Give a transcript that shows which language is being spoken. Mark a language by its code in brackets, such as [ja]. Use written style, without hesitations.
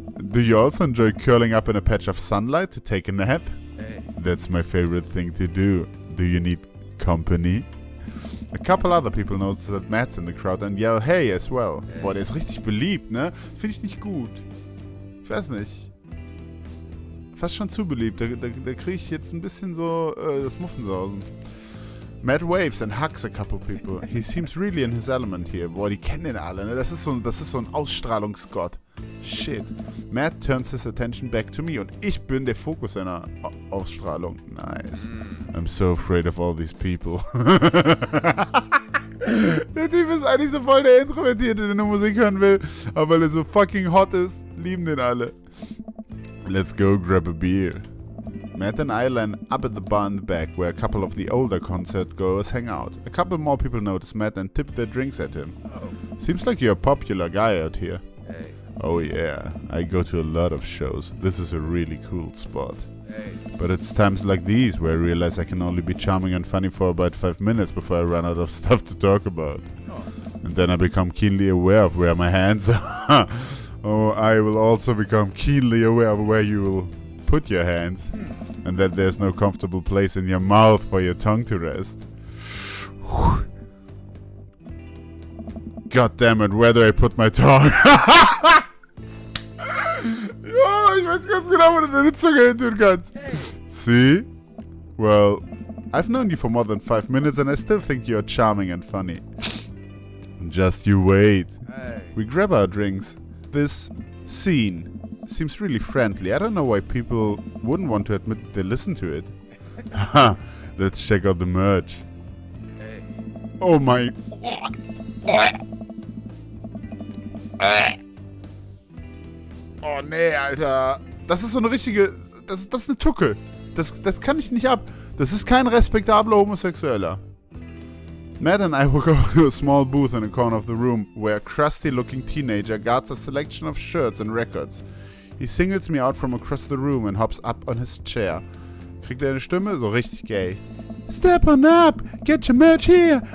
[en] Do you also enjoy curling up in a patch of sunlight to take a nap? That's my favorite thing to do. Do you need company? A couple other people notice that Matt's in the crowd and yell hey as well. [de] Boah, der ist richtig beliebt, ne? Finde ich nicht gut. Ich weiß nicht. Fast schon zu beliebt. Da kriege ich jetzt ein bisschen so das Muffensausen. [en] Matt waves and hugs a couple people. He seems really in his element here. [de] Boah, die kennen den alle, ne? Das ist so ein Ausstrahlungsgott. [en] Shit. Matt turns his attention back to me [de] und ich bin der Fokus seiner Ausstrahlung. [en] Nice. I'm so afraid of all these people. [de] Der Typ ist eigentlich so voll der Introvertierte, der nur Musik hören will. Aber weil er so [en] fucking hot [de] ist, lieben den alle. [en] Let's go grab a beer. Matt and I line up at the bar in the back where a couple of the older concert goers hang out. A couple more people notice Matt and tip their drinks at him. Seems like you're a popular guy out here. Oh yeah, I go to a lot of shows. This is a really cool spot. But it's times like these where I realize I can only be charming and funny for about 5 minutes before I run out of stuff to talk about. And then I become keenly aware of where my hands are. Oh, I will also become keenly aware of where you will put your hands. And that there's no comfortable place in your mouth for your tongue to rest. God damn it, where do I put my tongue? [de] Ja, ich weiß ganz genau, wo du deine Zunge hin tun kannst. [en] See? Well, I've known you for more than 5 minutes and I still think you're charming and funny. Just you wait. We grab our drinks. This scene seems really friendly. I don't know why people wouldn't want to admit they listen to it. Ha! Let's check out the merch. Oh my... [de] Oh nee, Alter. Das ist so eine richtige... Das ist eine Tucke. Das kann ich nicht ab. Das ist kein respektabler Homosexueller. [en] Matt and I will go to a small booth in a corner of the room where a crusty-looking teenager guards a selection of shirts and records. He singles me out from across the room and hops up on his chair. [de] Kriegt er eine Stimme? So richtig [en] gay. Step on up! Get your merch here!